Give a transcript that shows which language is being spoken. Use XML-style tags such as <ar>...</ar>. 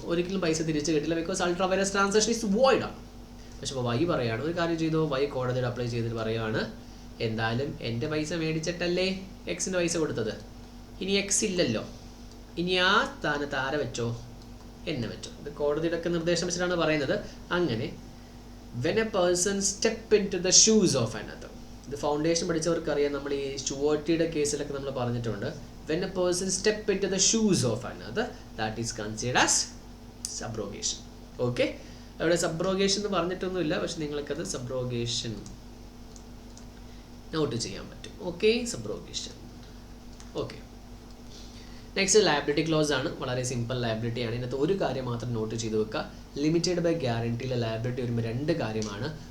<ml>ഒരിക്കലും പൈസ തിരിച്ചു കിട്ടില്ല.</ml> <en>because ultra vires transaction is void</en> <ml>ആണ്. പക്ഷെ ഇപ്പോൾ വൈ പറയുകയാണ്, ഒരു കാര്യം ചെയ്തു, വൈ കോടതിയിൽ അപ്ലൈ ചെയ്തിട്ട് പറയുകയാണ്, എന്തായാലും എൻ്റെ പൈസ മേടിച്ചിട്ടല്ലേ എക്സിൻ്റെ പൈസ കൊടുത്തത്, ഇനി എക്സ് ഇല്ലല്ലോ, ഇനി ആ സ്ഥാനത്ത് ആരെ വെച്ചോ? എന്നെ വെച്ചോ. ഇത് കോടതിയുടെ ഒക്കെ നിർദ്ദേശം വെച്ചിട്ടാണ് പറയുന്നത്. അങ്ങനെ</ml> <en>when a person step into the shoes of another,</en> <ml>ഇത് ഫൗണ്ടേഷൻ പഠിച്ചവർക്ക് അറിയാം, നമ്മൾ ഈ ഷുവർട്ടിയുടെ കേസിലൊക്കെ നമ്മൾ പറഞ്ഞിട്ടുണ്ട്.</ml> <en>when a person step into the shoes of another, that is considered as subrogation.</en> <ml>Okay, അവിടെ സബ്രോഗേഷൻ എന്ന് പറഞ്ഞിട്ടൊന്നുമില്ല, പക്ഷെ നിങ്ങൾക്കത് സബ്രോഗേഷൻ നോട്ട് ചെയ്യാൻ പറ്റും. Okay, സബ്രോഗേഷൻ. Okay, next liability close ആണ്. വളരെ സിമ്പിൾ ലയബിലിറ്റി ആണ്. ഇതിനകത്ത് ഒരു കാര്യം മാത്രം നോട്ട് ചെയ്ത് വെക്കുക. ലിമിറ്റഡ് ബൈ ഗ്യാരണ്ടിയിലെ ലയബിലിറ്റി വരുമ്പോൾ 2 കാര്യമാണ്.</ml>